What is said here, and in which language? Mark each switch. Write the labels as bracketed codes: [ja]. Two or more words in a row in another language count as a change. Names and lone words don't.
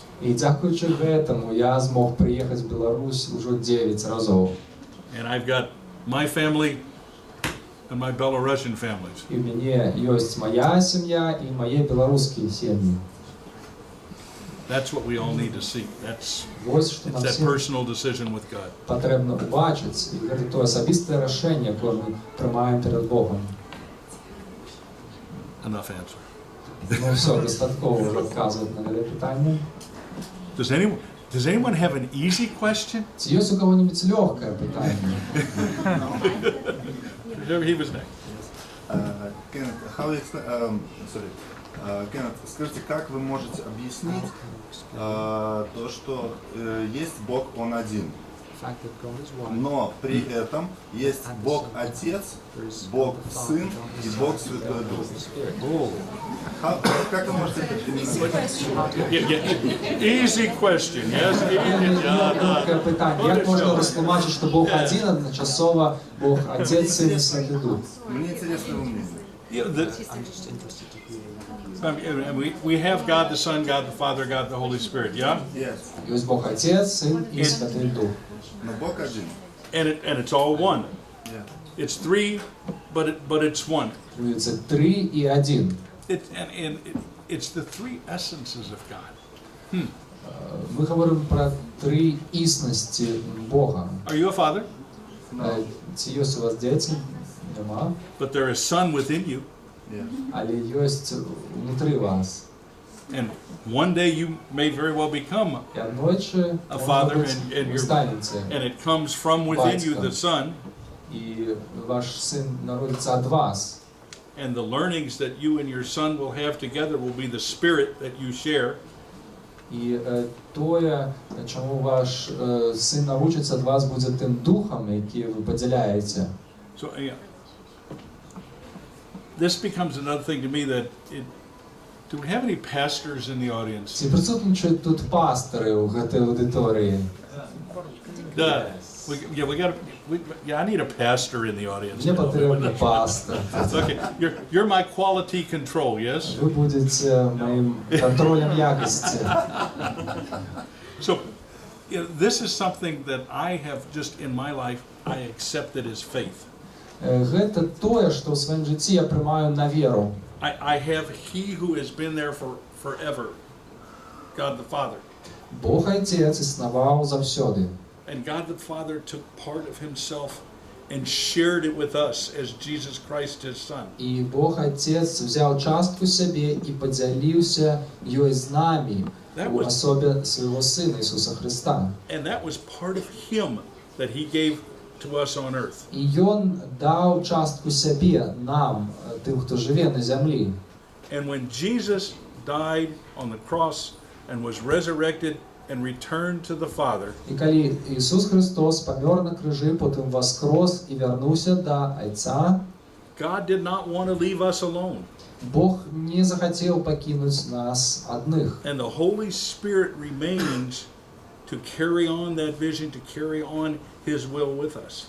[uk] І дякуючи цьому, я змог приїхати в Білорусь уже 9 разів. [en] And I've got my family and my Belarusian families. [uk] І в мене є моя сім'я і мої білоруські сім'ї. [en] That's what we all need to see. That's [uk] Ось що нам [en] that [uk] всім [en] personal decision with God. [uk] потрібно побачити. І це те особисте рішення, яке ми приймаємо перед Богом. [en] Enough answer. [uk] Ну все, достатково вже вказувати на це питання. [en] Does anyone have an easy question? [uk] Чи є у кого-нибудь легке питання? [en] He was next. [ru] Кеннет, скажите, как вы можете объяснить то, что есть Бог, Он один, [en] The fact that God is one, [ru] но при этом есть Бог Отец, Бог Сын и Бог Святой Дух? Как вы можете это объяснить? [en] Easy question, yes? [uk] Легке питання. Як можна розтлумачити, що Бог один, одночасово Бог Отець, Син і Святий Дух? [ru] Мне интересно его мнение. [en] I'm just interested to hear. We have God the Son, God the Father, God the Holy Spirit, yeah? Yes. [uk] Є Бог Отець, Син і Святий Дух. [ru] Но Бог один. [en] And it's all one. Yeah. It's three, but it's one. [uk] Це 3 і 1. [en] It's the three essences of God. [uk] Ми говоримо про 3 існості Бога. [en] Are you a father? [uk] Ці є у вас діти? Нема. [en] But there is Son within you, Yeah. [uk] Але є внутрі вас. [en] and one day you may very well become, [uk] І одночі [en] A father and [uk] ви [en] your- [uk] станете. [en] and it comes from within you, the Son, [uk] І ваш син народиться від вас. [en] and the learnings that you and your Son will have together will be the Spirit that you share. [uk] І те, чому ваш син навчиться від вас, буде тим духом, який ви поділяєте. [en] So this becomes another thing to me that Do we have any pastors in the audience? [be] Ці присутнічують тут пастори у гэтай аудиторії? [en] I need a pastor in the audience. [uk] Мені потрібен пастор. [en] Okay, you're my quality control, yes? [uk] Ви будете моїм контролем якості. [en] So, this is something that I have just in my life, I accepted as faith. [be] Гэта тое, што ў сваім жыцці я прымаю на веру. [en] I have He who has been there forever, God the Father. [be] Бог Отець існаваў заўсёды. [en] And God the Father took part of Himself and shared it with us as Jesus Christ, His Son. [be] І Бог [uk] Отець взяв [be] частку сябе і подзяліўся ёй з намі у асобе свайго Сына Ісуса Христа. [en] And that was part of Him that He gave to us on earth. [be] І Ён даў частку сябе нам, тым, хто жыве на зямлі. [en] And when Jesus died on the cross and was resurrected and returned to the Father, [be] І калі Ісус Христос памёр на крыжы, потым воскрос і вярнуўся да Айца, [en] God did not want to leave us alone. [be] Бог не захацеў пакінуць нас адных. [en] And the Holy Spirit remains to carry on that vision, to carry on His will with us.